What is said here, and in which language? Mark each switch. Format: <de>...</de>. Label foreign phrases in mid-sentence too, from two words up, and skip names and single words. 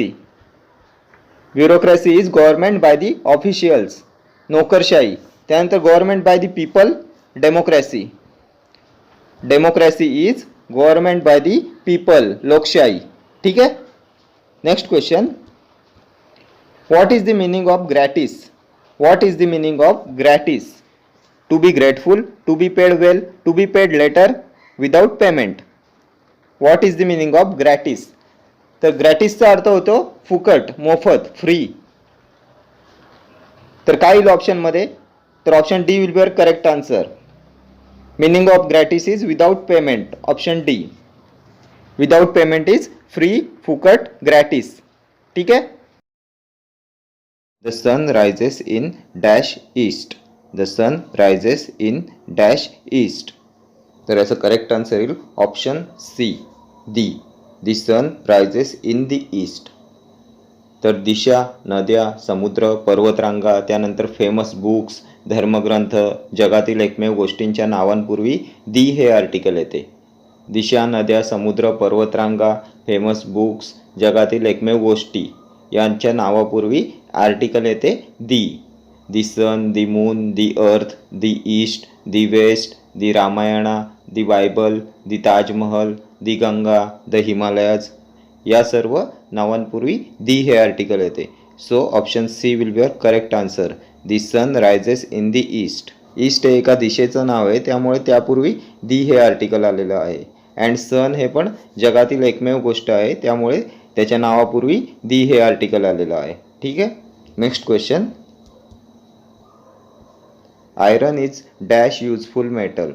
<en>bureaucracy is government by the officials, नोकरशाही. त्यानंतर government by the people, democracy. Democracy is government by the people, लोकशाही.</en> <mr>ठीक आहे.</mr> <en>next question, what is the meaning of gratis. What is the meaning of gratis? To be grateful, to be paid well, to be paid later, without payment. what is the meaning of gratis?</en> <mr>तर ग्रॅटिसचा अर्थ होतो फुकट, मोफत, फ्री. तर काय येईल ऑप्शनमध्ये?</mr> <en>तर option D will be your correct answer. Meaning of gratis is without payment. option D. without payment is free, फुकट, ग्रॅटिस.</en> <mr>ठीक आहे.</mr> <en>the sun rises in dash east. the sun rises in dash east.</en> <mr>तर याचं</mr> <en>correct answer</en> <mr>येईल</mr> <en>option C, the. the sun rises in the east.</en> <mr>तर दिशा, नद्या, समुद्र, पर्वतरांगा, त्यानंतर</mr> <en>famous books,</en> <mr>धर्मग्रंथ, जगातील एकमेव गोष्टींच्या नावांपूर्वी दी हे आर्टिकल येते. दिशा, नद्या, समुद्र, पर्वतरांगा,</mr> <en>famous books,</en> <mr>जगातील एकमेव गोष्टी यांच्या नावापूर्वी आर्टिकल येते दी.</mr> <en>the Sun, the Moon, the Earth, the East, the West, the Ramayana, the Bible, the Taj Mahal, the Ganga, the Himalayas</en> <mr>या सर्व नावांपूर्वी दी हे आर्टिकल येते.</mr> <en>so option C will be your correct answer. the sun rises in the east.</en> <mr>ईस्ट हे एका दिशेचं नाव आहे, त्यामुळे त्यापूर्वी दी हे आर्टिकल आलेलं आहे. अँड सन हे पण जगातील एकमेव गोष्ट आहे, त्यामुळे त्याच्या नावापूर्वी दी हे आर्टिकल आलेलं आहे. ठीक आहे.</mr> <en>next question, iron is dash useful metal.</en>